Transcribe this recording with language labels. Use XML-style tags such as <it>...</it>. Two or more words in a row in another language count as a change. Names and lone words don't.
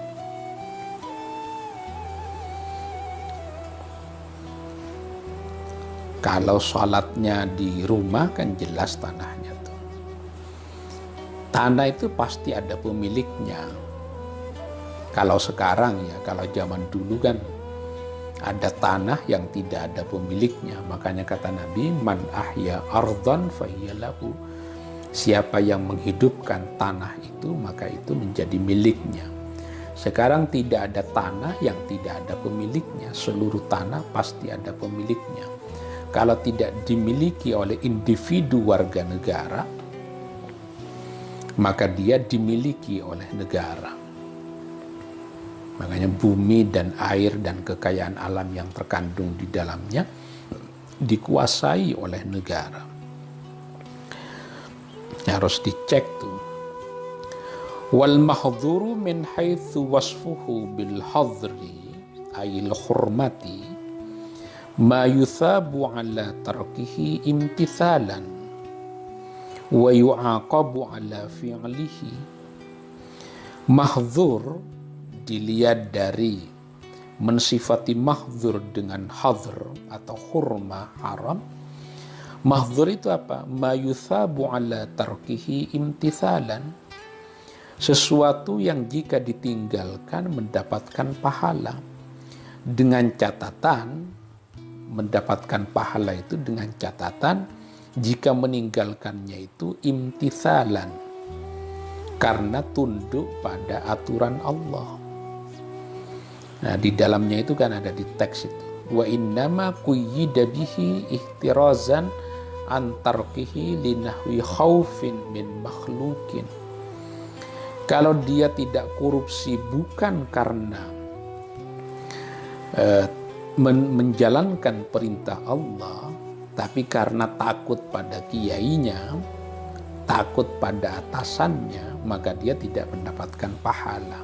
<id>Kalau sholatnya di rumah kan jelas tanahnya tuh. Tanah itu pasti ada pemiliknya. Kalau sekarang ya, kalau zaman dulu kan ada tanah yang tidak ada pemiliknya. Makanya kata Nabi,</id> <ar>من أحيا أرضا فهي له.</ar> <id>Siapa yang menghidupkan tanah itu, maka itu menjadi miliknya. Sekarang tidak ada tanah yang tidak ada pemiliknya. Seluruh tanah pasti ada pemiliknya. Kalau tidak dimiliki oleh individu warga negara, maka dia dimiliki oleh negara. Makanya bumi dan air dan kekayaan alam yang terkandung di dalamnya dikuasai oleh negara. Harus dicek tuh.</id> <ar>والمحظور من حيث وصفه بالحظر أي الحرمة ما يثاب على تركه امتثالا ويعاقب على فعله.</ar> <id>Mahdhur dilihat dari mensifati mahdzur dengan hadr atau hurma haram. Mahdzur itu apa?</id> <ar>ما يثاب على تركه امتثالا.</ar> <id>Sesuatu yang jika ditinggalkan mendapatkan pahala. Dengan catatan, mendapatkan pahala itu dengan catatan jika meninggalkannya itu imtithalan, karena tunduk pada aturan Allah. Nah, di dalamnya itu kan ada di teks itu.</id> <ar>وإنما قيد به احترازا عن تركه لنحو خوف من مخلوق.</ar> <id>Kalau dia tidak korupsi bukan karena menjalankan perintah Allah, tapi karena takut pada kiainya, takut pada atasannya, maka dia tidak mendapatkan pahala.</id>